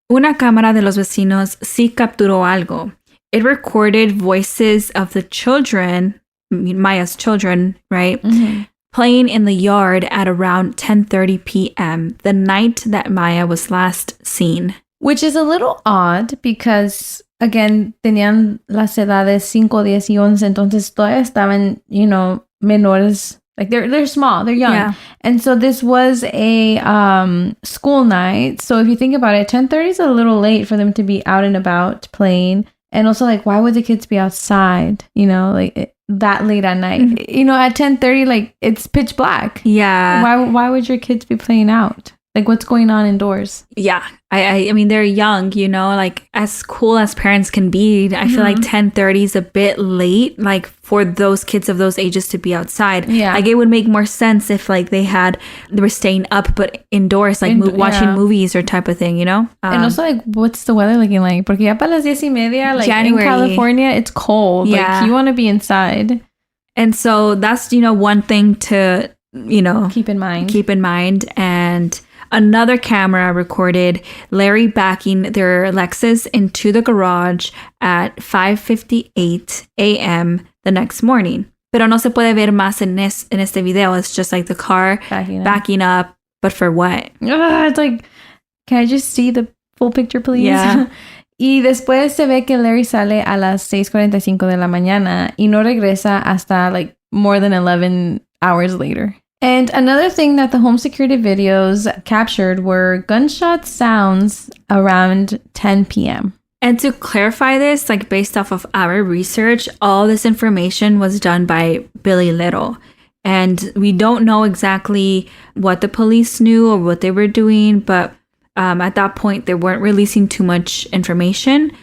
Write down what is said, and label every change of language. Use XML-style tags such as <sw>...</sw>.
<es>Una cámara de los vecinos sí capturó algo.</es> <en>It recorded voices of the children, Maya's children, right, playing in the yard at around 10:30 p.m., the night that Maya was last seen. Which is a little odd because, again,</en> <es>tenían las edades 5, 10 y 11, entonces todavía estaban, menores.</es> <en>Like, they're small, they're young. Yeah. And so this was a school night. So if you think about it, 10:30 is a little late for them to be out and about playing. And also, like, why would the kids be outside, that late at night? Mm-hmm. At 10:30, like, it's pitch black. Yeah. Why would your kids be playing out? Like, what's going on indoors? Yeah. I mean, they're young, like as cool as parents can be. I feel like 10:30 is a bit late, like for those kids of those ages to be outside. Yeah. Like it would make more sense if like they were staying up, but indoors, like watching movies or type of thing, And also like, what's the weather looking like?</en> <es>Porque ya para las 10:30,</es> <en>like January. In California, it's cold. Yeah. Like you want to be inside. And so that's, one thing to, keep in mind. And another camera recorded Larry backing their Lexus into the garage at 5:58 a.m. the next morning.</en> <es>Pero no se puede ver más en este video.</es> <en>It's just like the car backing up. But for what? It's like, can I just see the full picture, please? Yeah.</en> <es>Y después se ve que Larry sale a las 6:45 de la mañana y no regresa hasta</es> <en>like more than 11 hours later. And another thing that the home security videos captured were gunshot sounds around 10 p.m. And to clarify this, like based off of our research, all this information was done by Billy Little. And we don't know exactly what the police knew or what they were doing, but at that point, they weren't releasing too much information.</en>